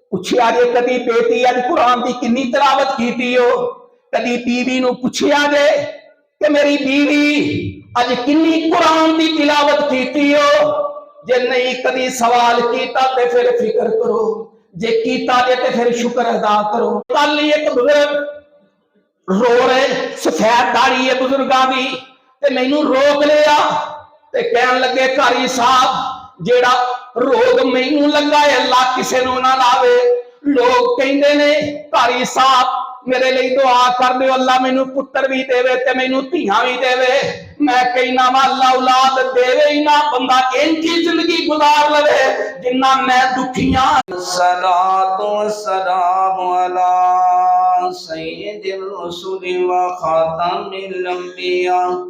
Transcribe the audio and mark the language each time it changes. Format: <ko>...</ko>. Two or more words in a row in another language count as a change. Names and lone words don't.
<pa>پوچھیا جے کدی بیٹی اج قرآن دی کنی تلاوت کیتی ہو؟ کدی بیوی نو پوچھیا جے کہ میری بیوی اج کنی قرآن دی تلاوت کیتی ہو؟ جے نہیں کدی سوال کیتا تے پھر فکر کرو، جے کیتا جے تے پھر شکر ادا کرو۔ کل ایک بزرگ رو رہے، سفید داڑھی ہے بزرگاں دی، تے مینوں روک لیا تے کہن لگے قاری صاحب جیڑا روگ مینوں لگا ہے اللہ کسے نو نہ لاوے۔ لوگ کہندے نے قاری صاحب میرے لئی دعا کر دیو اللہ مینوں پتر بھی دے وے تے مینوں دھیاں بھی دے وے۔ میں کہنا وا اللہ اولاد دے وے ہی نہ، بندہ انجی زندگی گزار لے جنہ میں دکھیاں۔</pa> <ar>الصلاۃ والسلام علی سید الرسل و خاتم الانبیاء</ar>